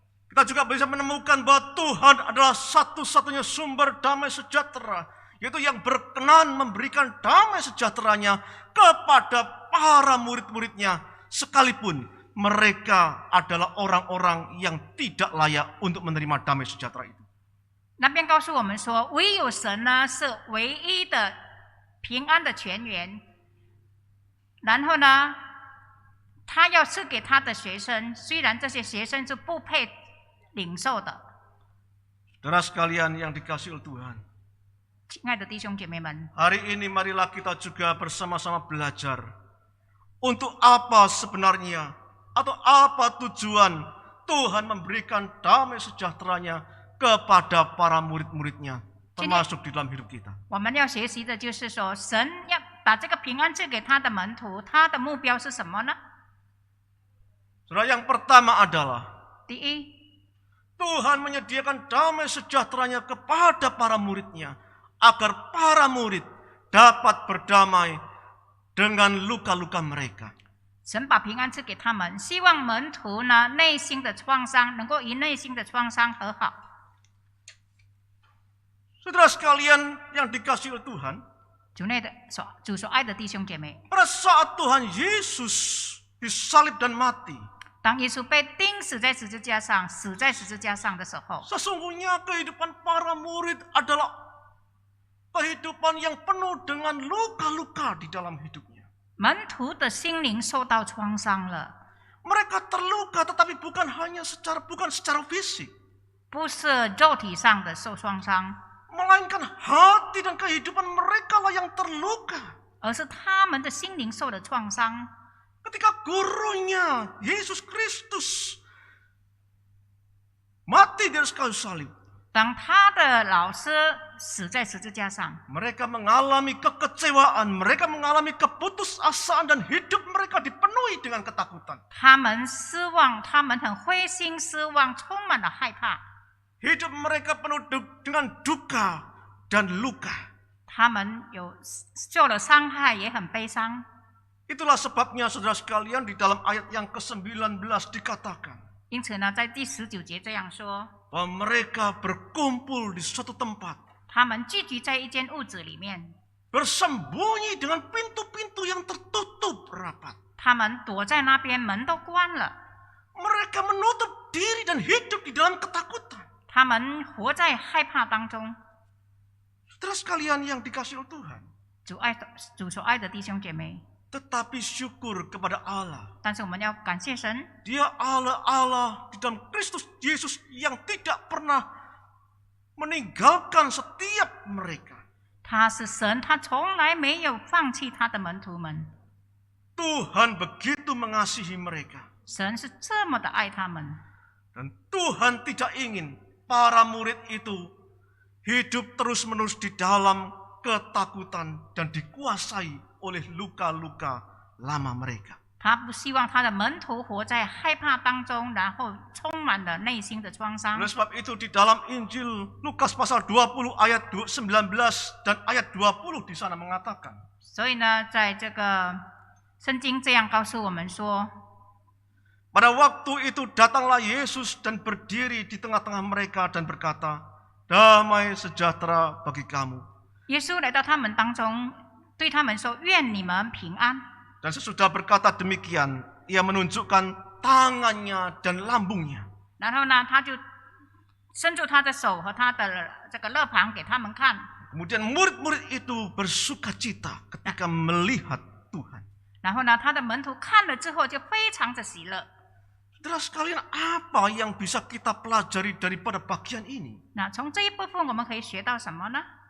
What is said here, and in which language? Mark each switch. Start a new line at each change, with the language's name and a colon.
Indonesian: Kita juga bisa menemukan bahwa Tuhan adalah satu-satunya sumber damai sejahtera, yaitu yang berkenan memberikan damai sejahteranya kepada para murid-muridnya, sekalipun mereka adalah orang-orang yang tidak layak untuk menerima damai sejahtera itu.
Chinese: 那边告诉我们说，唯有神呢是唯一的平安的泉源。然后呢，他要赐给他的学生，虽然这些学生是不配领受的。
Indonesian: Saudara sekalian yang dikasihi oleh Tuhan,
Chinese: 亲爱的弟兄姐妹们，
Indonesian: hari ini marilah kita juga bersama-sama belajar untuk apa sebenarnya atau apa tujuan Tuhan memberikan damai sejahteranya kepada para murid-muridnya, termasuk di dalam hidup kita.
Chinese: 我们要学习的就是说，神要把这个平安赐给他的门徒，他的目标是什么呢？
Indonesian: Saudara, yang pertama adalah
Chinese: 第一，
Indonesian: Tuhan menyediakan damai sejahteranya kepada para muridnya, agar para murid dapat berdamai dengan luka-luka mereka.
Chinese: 神把平安赐给他们，希望门徒呢内心的创伤能够与内心的创伤和好。
Indonesian: Saudara sekalian yang dikasihi oleh Tuhan,
Chinese: 主所爱的弟兄姐妹，
Indonesian: pada saat Tuhan Yesus disalib dan mati,
Chinese: 当耶稣被钉死在十字架上，死在十字架上的时候，
Indonesian: sesungguhnya kehidupan para murid adalah kehidupan yang penuh dengan luka-luka di dalam hidupnya.
Chinese: 门徒的心灵受到创伤了，
Indonesian: Mereka terluka tetapi bukan secara fisik,
Chinese: 不是肉体上的受创伤，
Indonesian: melainkan hati dan kehidupan mereka lah yang terluka.
Chinese: 而是他们的心灵受了创伤。
Indonesian: Ketika gurunya Yesus Kristus mati di atas kayu salib,
Chinese: 当他的老师死在十字架上，
Indonesian: mereka mengalami kekecewaan, mereka mengalami keputusasaan dan hidup mereka dipenuhi dengan ketakutan.
Chinese: 他们失望，他们很灰心失望，充满了害怕。
Indonesian: Hidup mereka penuh dengan duka dan luka.
Chinese: 他们受了伤害，也很悲伤。
Indonesian: Itulah sebabnya saudara sekalian di dalam ayat yang ke-19 dikatakan
Chinese: 因此呢，在第19节这样说，
Indonesian: bahwa mereka berkumpul di suatu tempat,
Chinese: 他们聚集在一间屋子里面，
Indonesian: bersembunyi dengan pintu-pintu yang tertutup rapat.
Chinese: 他们躲在那边，门都关了。
Indonesian: Mereka menutup diri dan hidup di dalam ketakutan.
Chinese: 他们活在害怕当中。
Indonesian: Saudara sekalian yang dikasihi oleh Tuhan,
Chinese: 主所爱的弟兄姐妹，
Indonesian: tetapi syukur kepada Allah.
Chinese: 但是我们要感谢神，
Indonesian: Dia Allah di dalam Kristus Yesus yang tidak pernah meninggalkan setiap mereka.
Chinese: 他是神，他从来没有放弃他的门徒们。
Indonesian: Tuhan begitu mengasihi mereka.
Chinese: 神是这么的爱他们，
Indonesian: Dan Tuhan tidak ingin para murid itu hidup terus-menerus di dalam ketakutan dan dikuasai oleh luka-luka lama mereka.
Chinese: 他不希望他的门徒活在害怕当中，然后充满了内心的创伤。
Indonesian: Oleh sebab itu di dalam Injil Lukas pasal 20 ayat 19 dan ayat 20 di sana mengatakan,
Chinese: 所以呢，在这个圣经这样告诉我们说，
Indonesian: pada waktu itu datanglah Yesus dan berdiri di tengah-tengah mereka dan berkata, damai sejahtera bagi kamu.
Chinese: 耶稣来到他们当中，对他们说：“愿你们平安。”
Indonesian: Dan sesudah berkata demikian, ia menunjukkan tangannya dan lambungnya.
Chinese: 然后呢，他就伸出他的手和他的这个肋旁给他们看。
Indonesian: Kemudian murid-murid itu bersukacita ketika melihat Tuhan.
Chinese: 然后呢，他的门徒看了之后就非常的喜乐。
Indonesian: Saudara sekalian, apa yang bisa kita pelajari daripada bagian ini?
Chinese: 那从这一部分我们可以学到什么呢？